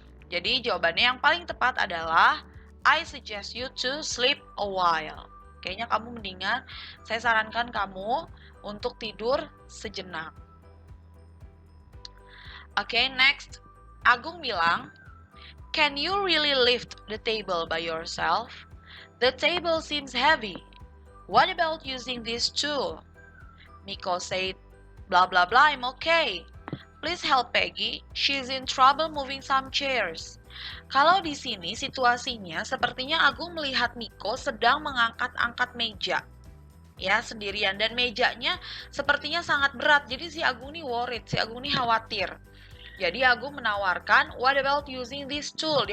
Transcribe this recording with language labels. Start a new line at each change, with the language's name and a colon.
Indonesian: Jadi jawabannya yang paling tepat adalah
English: I suggest you to sleep a while.
Indonesian: Kayaknya kamu mendingan, saya sarankan kamu untuk tidur sejenak.
English: Oke, next.
Indonesian: Agung bilang,
English: can you really lift the table by yourself? The table seems heavy. What about using this tool? Miko said, blah blah blah, I'm okay. Please help Peggy. She's in trouble moving some chairs.
Indonesian: Kalau di sini situasinya sepertinya Agung melihat Miko sedang mengangkat-angkat meja. Ya, sendirian. Dan mejanya sepertinya sangat berat. Jadi si Agung ini
English: worried,
Indonesian: si Agung ini khawatir. Jadi Agung menawarkan,
English: what about using this tool?